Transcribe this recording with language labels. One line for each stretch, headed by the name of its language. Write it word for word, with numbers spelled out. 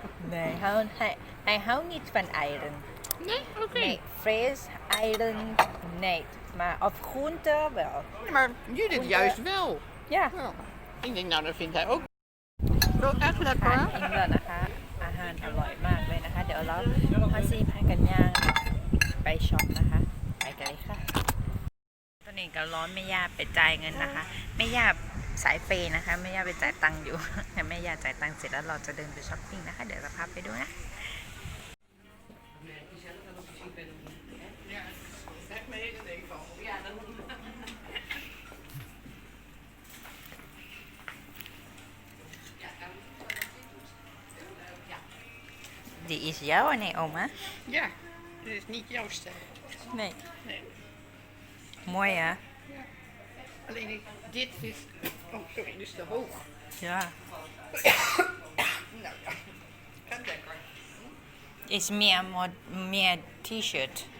Dutch: Nee, hij, hij, hij houdt niet van eieren. Nee, oké. Nee, fris, eieren, nee. Maar of groente wel. Maar Judith juist wel. Ja. Ja. Ik denk, nou, dat vindt hij ook. Wel echt lekker.
Thai: อาหารอินเดียนะคะ อาหารอร่อยมากเลยนะคะ เดี๋ยวเราพาซีพากันย่างไปช็อปนะคะ ไปกันเลยค่ะ ตอนนี้ก็ร้อนแม่ย่าไปจ่ายเงินนะคะ แม่ย่าสายเปย์นะคะแม่ย่าไปจ่ายตังค์อยู่ แต่แม่ย่าจ่ายตังค์เสร็จแล้วเราจะเดินไปช้อปปิ้งนะคะ เดี๋ยวจะพาไปดูนะ
Dutch: Die is jouw, nee, oma? Ja, dit is niet jouw stijl. Nee. Nee. Mooi, hè? Alleen ik- dit is, oh sorry, dit is te hoog. Ja. Nou ja, gaat lekker. Is meer, mod- meer t-shirt.